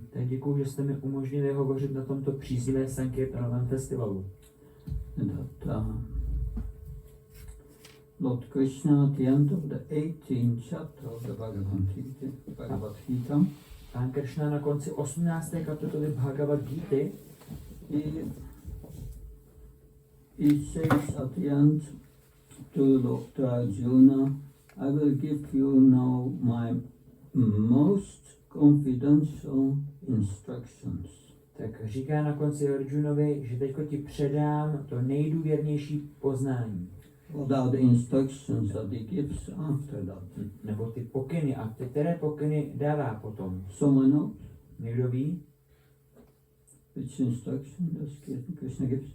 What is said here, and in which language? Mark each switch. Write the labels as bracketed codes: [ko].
[cs] Tak děkuji, že jste mi umožnili hovořit na tomto příznivé Sankirtanovém festivalu. [en] That Lord Krishna at the end of the 18th chapter of the Bhagavad Gita, [cs] Pán Krishna na konci 18. kapitoly Bhagavad Gity [en] he says at the end to Lord Arjuna, I will give you now my most confidential instructions. [cs] Tak říká na konci Arjunovi, že teďko ti předám to nejdůvěrnější poznání. [en] What are the instructions that he gives after that? [cs] Nebo ty pokyny, a ty které pokyny dává potom. [en] Someone knows? [cs] Někdo ví? [en] Which instruction does Krishna gives?